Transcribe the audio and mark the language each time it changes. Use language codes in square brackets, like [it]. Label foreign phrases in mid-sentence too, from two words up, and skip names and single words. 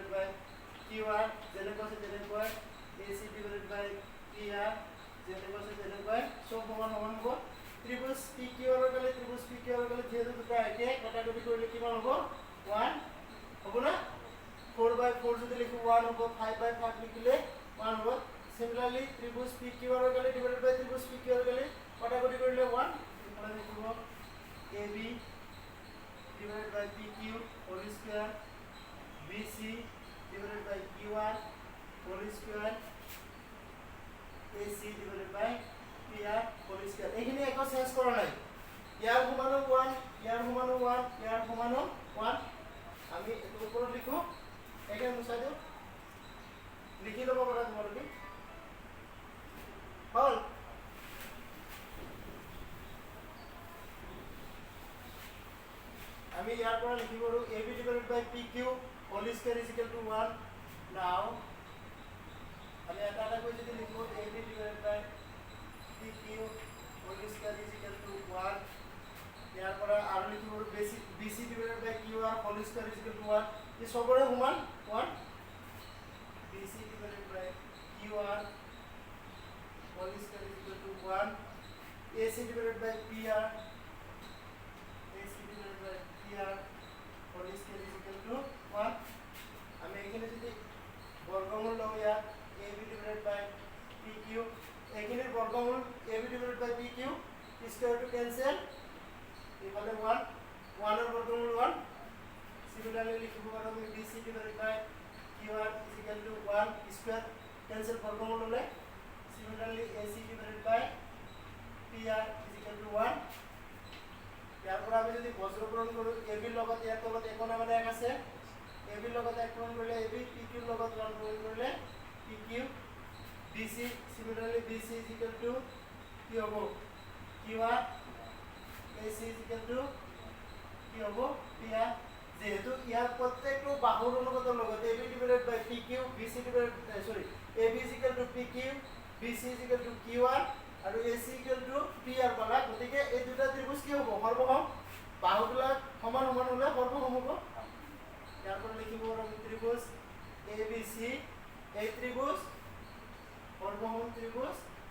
[en] by QR [as] যেনেকৈ [en] AC divided by PR [as] যেনেকৈ সব সমান সমান হ'ব ত্রিভুজ PQR ৰ কালি যেহেতু দুটা একে কাটাকাটি কৰিলে কিমান হ'ব 1 হ'ব না 4/4 যদি লিখো 1 হ'ব 5/5 লিখিলে 1 হ'ব সিমিলারলি ত্রিভুজ PQR ৰ কালি [en] divided by [as] ত্রিভুজ PQR ৰ কালি কাটাকাটি কৰিলে 1 ইফালে লিখিব [en] AB divided by PQ whole square BC divided by QR whole square AC divided by PR whole square [as] এখানে একো চেঞ্জ কৰা নাই ইয়াৰ সমানো 1 ইয়াৰ সমানো 1 ইয়াৰ সমানো 1 আমি এটো ওপৰত লিখো এখানে মুছাই দিও লিখি লব পাৰা তোমালোকে হল আমি ইয়াৰ পৰা লিখিব পাৰো [en] AB divided by PQ whole square is equal to 1 now [as] আমি এটা কৈ যদি লিখো [en] AB divided by PQ whole square is equal to 1 [as] ইয়াৰ পৰা আৰু লিখিব পাৰো [en] BC divided by QR whole square is equal to 1 [as] এই সবৰে সমান 1 [en] BC divided by QR whole square is equal to 1 AC divided by PR whole square is equal to 1 [as] আমি এখানে যদি বর্গমূল লও ইয়াত [en] AB divided by PQ [as] এখানের বর্গমূল [en] AB divided by PQ square to cancel [as] এখানে 1 এর বর্গমূল 1 সিমিলারলি লিখব পারো আমি [en] BC divided by QR is equal to 1 square cancel [as] বর্গমূল হলে সিমিলারলি [en] AC divided by PR is equal to 1 [as] ইয়াৰ পৰা আমি যদি বজ্ৰকৰণ কৰো AB ৰ লগত ইয়াৰ তলত একোণ আমাৰ এক আছে AB ৰ লগত একোণ কৰিলে AB PQ ৰ লগত একোণ কৰিলে PQ BC [en] similarly BC is equal to [as] কি হ'ব [en] QR AC is equal to [as] কি হ'ব [en] PR [as] যেহেতু ইয়াৰ প্ৰত্যেকটো বাহুৰ অনুপাতৰ লগত [en] AB divided by PQ BC divided AB is equal to PQ BC is equal to QR [as] আৰু [en] AC equal to PR [as] পালা গতিকে এই দুটা ত্রিভুজ কি হ'ব সৰ্বসম বাহুবিলাক সমান সমান হ'লে সৰ্বসম হ'ব ইয়াৰ পৰা লিখিব পাৰো ত্রিভুজ ABC এই ত্রিভুজ সৰ্বসম ত্রিভুজ